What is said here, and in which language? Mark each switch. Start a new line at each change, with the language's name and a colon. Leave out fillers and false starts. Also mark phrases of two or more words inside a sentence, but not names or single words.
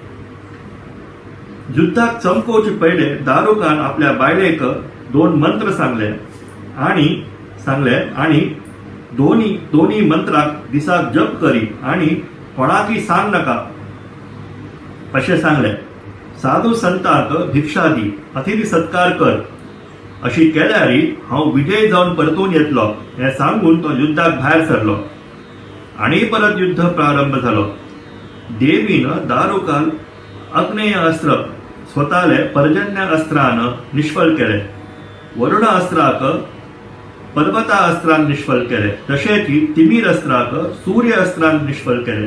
Konkani: युद्धाक चमकोवचे पयले दारुकान आपल्या बायलेक 2 मंत्र सांगले आणि दोन्ही मंत्राक दिसाक जप करी आणि कोणाकी सांग नका असे सांगले. साधू संतांक भिक्षा दी, अतिथी सत्कार कर अशी केल्यारी हांव विजय जावन परतून येतलो हे सांगून तो युद्धाक भायर सरलो आणि परत युद्ध प्रारंभ झालो. देवीनं दारुकाल अग्नेय अस्त्र स्वताले पर्जन्य अस्त्रानं निष्फळ केले. वरुण अस्त्राक पर्वता अस्त्रान निष्फळ केले. तशेच तिमीर अस्त्राक सूर्य अस्त्रान निष्फळ केले.